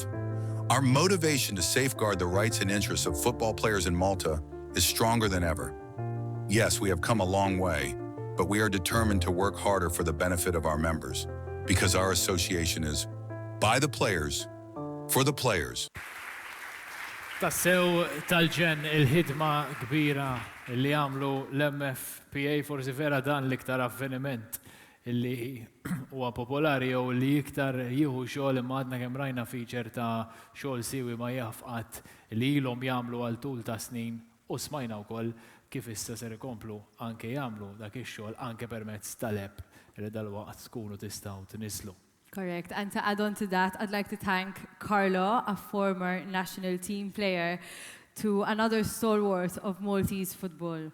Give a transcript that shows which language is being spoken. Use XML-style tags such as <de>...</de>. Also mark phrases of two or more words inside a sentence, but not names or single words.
<en>Our motivation to safeguard the rights and interests of football players in Malta is stronger than ever. Yes, we have come a long way, but we are determined to work harder for the benefit of our members, because our association is by the players, for the players.</en> <mt>Tassew tal-ġen il-ħidma kbira li għamlu l-MFPA forsi vera dan l-iktar avveniment illi huwa popolari jew li iktar jieħu xogħol imma għadna kemm rajna feature ta' xogħol siwi ma jafqat li ilhom jagħmlu għal tul ta' snin u smajna wkoll kif issa ser ikomplu anke jagħmlu dak ix-xogħol anke permezz tal-app li dalwaqt tkunu tistgħu tniżlu.</mt> <en>Correct. And to add on to that, I'd like to thank Carlo, a former national team player, to another stalwart of Maltese football.</en>